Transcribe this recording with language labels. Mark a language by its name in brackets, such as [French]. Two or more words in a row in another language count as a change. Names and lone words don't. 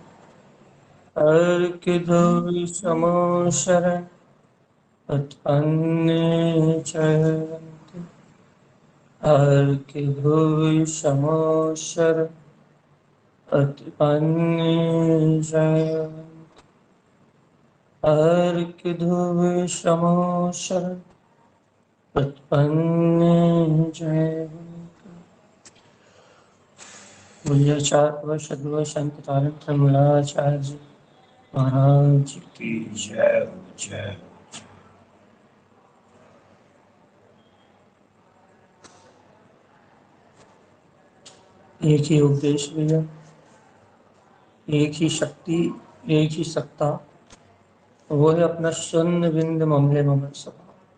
[Hindi] अर्घ धूल समोशर पतिपन्न जयवंत अर्घ धूल समोशर पतिपन्न जयवंत अर्घ धूल समोशर पतिपन्न जयवंत। बोलिए चार सदगुरु संत तारक त्रिमूलाचार्य जी महाराज की जय जय। एक ही उपदेश भैया, एक ही शक्ति, एक ही सत्ता, वो है अपना शून्य बिंद ममले ममल स्वभाव।